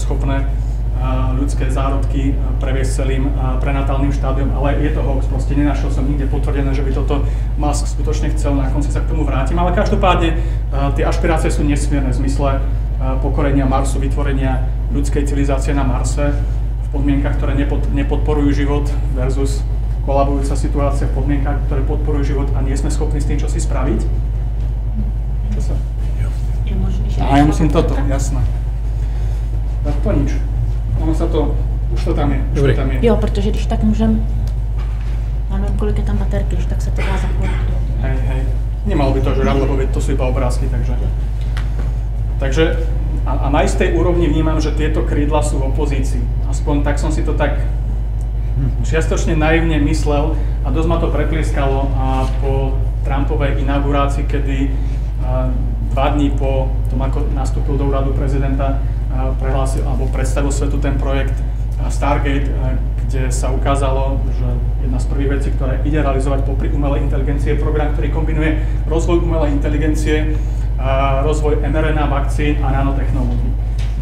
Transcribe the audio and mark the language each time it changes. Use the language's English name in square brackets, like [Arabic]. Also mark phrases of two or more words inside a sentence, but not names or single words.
[Slovak] schopné ľudské zárodky previesť celým prenatálnym štádiom, ale je to hoax, proste nenašiel som nikde potvrdené, že by toto Musk skutočne chcel, na konci sa k tomu vrátim, ale každopádne tie ašpirácie sú nesmierne v zmysle pokorenia Marsu, vytvorenia ľudskej civilizácie na Marse v podmienkach, ktoré nepodporujú život versus kolabujúca situácia v podmienkach, ktoré podporujú život a nie sme schopní s tým čosi spraviť. Čo sa? Ja musím toto, jasné. Tak to nič. Ono sa to, už to tam je. Dobrý. [Czech] Jo, protože když tak můžem, já nevím, kolik je tam baterky, když tak se to dá zapojit. [Slovak] Hej. Nemalo by to žrať, lebo to sú iba obrázky, takže a na istej úrovni vnímam, že tieto krídla sú v opozícii. Aspoň tak som si to tak čiastočne naivne myslel a dosť ma to preplieskalo po Trumpovej inaugurácii, kedy 2 dní po tom, ako nastúpil do úradu prezidenta, prehlásil alebo predstavil svetu ten projekt Stargate, kde sa ukázalo, že jedna z prvých vecí, ktoré ide realizovať popri umelej inteligencie, je program, ktorý kombinuje rozvoj umelej inteligencie, rozvoj mRNA vakcín a nanotechnológií.